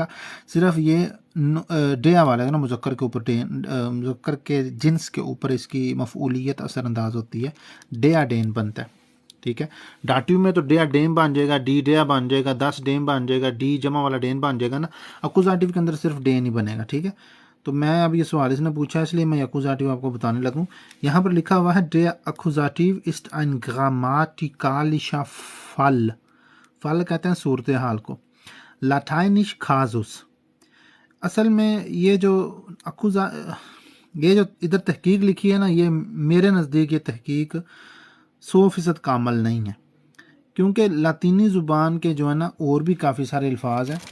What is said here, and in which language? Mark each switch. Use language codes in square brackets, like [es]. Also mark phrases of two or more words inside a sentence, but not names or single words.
[ur] صرف یہ ڈیر والا ہے نا، مذکر کے اوپر ڈین، مذکر کی جنس کے اوپر اس کی مفعولیت اثرانداز ہوتی ہے, [de] der den [ur] بنتا ہے، ٹھیک ہے. ڈاٹیو میں تو [de] der dem [ur] بن جائے گا, [de] die der [ur] بن جائے گا، 10 ڈیم بن جائے گا، ڈی جمع والا ڈین بن جائے گا نا. اکوزاٹیو کے اندر صرف ڈین ہی بنے گا، ٹھیک ہے۔ تو میں اب یہ سوال اس نے پوچھا اس لیے میں اکوزاٹیو آپ کو بتانے لگوں. یہاں پر لکھا ہوا ہے [de] der Akkusativ ist ein grammatikalischer Fall। [ur] فال کہتے ہیں صورت حال کو. [de] lateinisch Kasus, [ur] اصل میں یہ جو اکوزا، یہ جو ادھر تحقیق لکھی ہے نا، یہ میرے نزدیک یہ تحقیق 100% کامل نہیں ہے، کیونکہ لاطینی زبان کے جو ہے نا اور بھی کافی سارے الفاظ ہیں.